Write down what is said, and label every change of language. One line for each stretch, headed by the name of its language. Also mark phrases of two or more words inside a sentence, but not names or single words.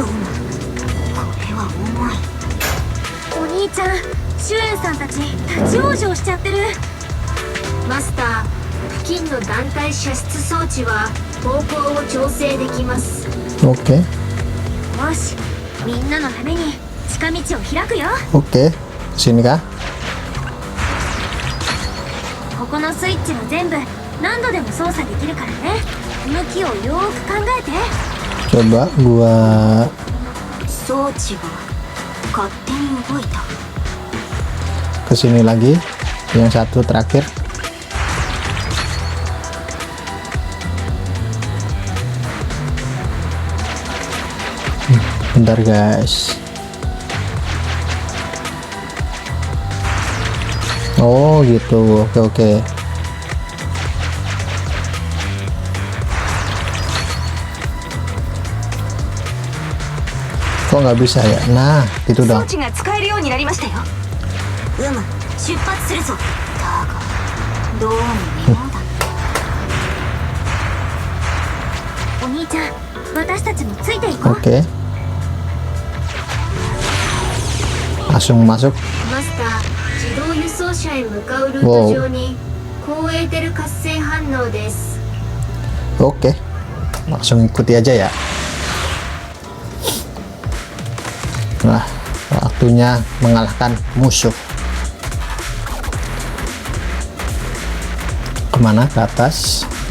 Japanese: これは重い。お兄ちゃん、シュエンさんたち立ち往生しちゃってる。マスター、付近の団体射出装置は方向を調整できます。
Indonesian: Oke.
Japanese: よし、みんなのために近道を開くよ。
Indonesian: Oke. Sini kah?
Japanese: ここのスイッチは全部何度でも操作できるからね。向きをよーく考えて。
Indonesian: Coba gua
Japanese: 装置が勝手に動いた。
Indonesian: kesini lagi. Yang satu terakhir. Bentar guys. Oh gitu. Oke oke. Kok nggak bisa ya? Nah, gitu
Japanese: 装
Indonesian: dong.
Japanese: 置が使えるようになりましたよ。出発するぞ。だがどうも妙だ。お兄ちゃん、私たちもついていこう。
Indonesian: Oke. Langsung masuk.
Japanese: マスター、自動輸送車へ向かうルート上に高エーテル活性反応です。
Indonesian: Oke. Langsung ikuti aja ya. Nah, waktunya mengalahkan musuh. Kemana? Ke atas.